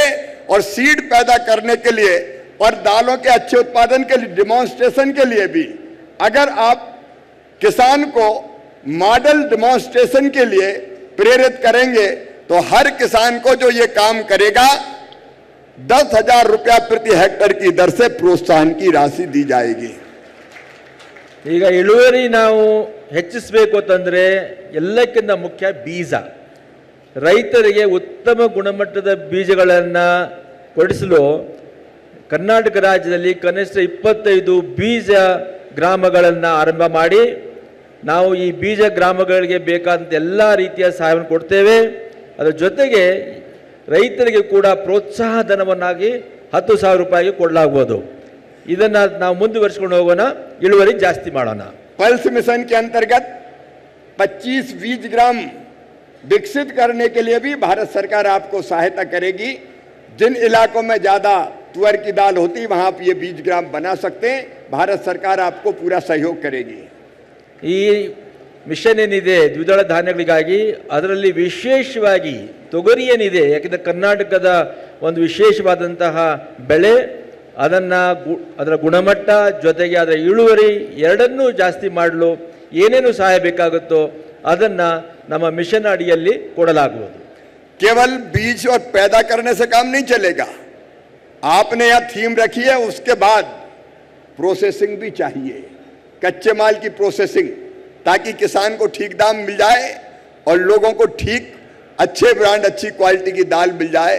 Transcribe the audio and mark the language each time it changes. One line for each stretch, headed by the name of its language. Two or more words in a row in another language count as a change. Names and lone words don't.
Hindi: और सीड पैदा करने के लिए और दालों के अच्छे उत्पादन के लिए डिमॉन्स्ट्रेशन के लिए भी अगर आप किसान को मॉडल डिमॉन्स्ट्रेशन के लिए प्रेरित करेंगे तो हर किसान को जो ये काम करेगा 10,000 रुपया प्रति हेक्टर की दर से प्रोत्साहन की राशि दी जाएगी.
Kannada: ಈಗ ಇಳುವರಿ ನಾವು ಹೆಚ್ಚಿಸಬೇಕು ಅಂತಂದರೆ ಎಲ್ಲಕ್ಕಿಂತ ಮುಖ್ಯ ಬೀಜ. ರೈತರಿಗೆ ಉತ್ತಮ ಗುಣಮಟ್ಟದ ಬೀಜಗಳನ್ನು ಕೊಡಿಸಲು ಕರ್ನಾಟಕ ರಾಜ್ಯದಲ್ಲಿ ಕನಿಷ್ಠ 25 ಬೀಜ ಗ್ರಾಮಗಳನ್ನು ಆರಂಭ ಮಾಡಿ ನಾವು ಈ ಬೀಜ ಗ್ರಾಮಗಳಿಗೆ ಬೇಕಾದಂಥ ಎಲ್ಲ ರೀತಿಯ ಸಹಾಯವನ್ನು ಕೊಡ್ತೇವೆ. ಅದರ ಜೊತೆಗೆ ರೈತರಿಗೆ ಕೂಡ ಪ್ರೋತ್ಸಾಹ ಧನವನ್ನಾಗಿ 10,000 ರೂಪಾಯಿಗೆ ಕೊಡಲಾಗುವುದು. ಇದನ್ನು ನಾವು ಮುಂದುವರಿಸಿಕೊಂಡು ಹೋಗೋಣ, ಇಳುವರಿ ಜಾಸ್ತಿ ಮಾಡೋಣ.
Hindi: पल्स मिशन के अंतर्गत 25 बीज ग्राम विकसित करने के लिए भी भारत सरकार आपको सहायता करेगी. जिन इलाकों में ज्यादा तुअर की दाल होती वहां आप ये बीज ग्राम बना सकते हैं. भारत सरकार आपको पूरा सहयोग करेगी.
Kannada: ಈ ಮಿಷನ್ ಏನಿದೆ ದ್ವಿದಳ ಧಾನ್ಯಗಳಿಗಾಗಿ, ಅದರಲ್ಲಿ ವಿಶೇಷವಾಗಿ ತೊಗರಿ ಏನಿದೆ, ಯಾಕೆಂದರೆ ಕರ್ನಾಟಕದ ಒಂದು ವಿಶೇಷವಾದಂತಹ ಬೆಳೆ, ಅದರ ಗುಣಮಟ್ಟ ಜೊತೆಗೆ ಅದರ ಇಳುವರಿ ಎರಡನ್ನೂ ಜಾಸ್ತಿ ಮಾಡಲು ಏನೇನು ಸಹಾಯ ಬೇಕಾಗುತ್ತೋ ಅದನ್ನು ನಮ್ಮ ಮಿಷನ್ ಅಡಿಯಲ್ಲಿ ಕೊಡಲಾಗುವುದು.
Hindi: केवल बीज और पैदा करने से काम नहीं चलेगा. आपने यह थीम रखी है, उसके बाद प्रोसेसिंग भी चाहिए, कच्चे माल की प्रोसेसिंग, ताकि किसान को ठीक दाम मिल जाए और लोगों को ठीक अच्छे ब्रांड, अच्छी क्वालिटी की दाल मिल जाए.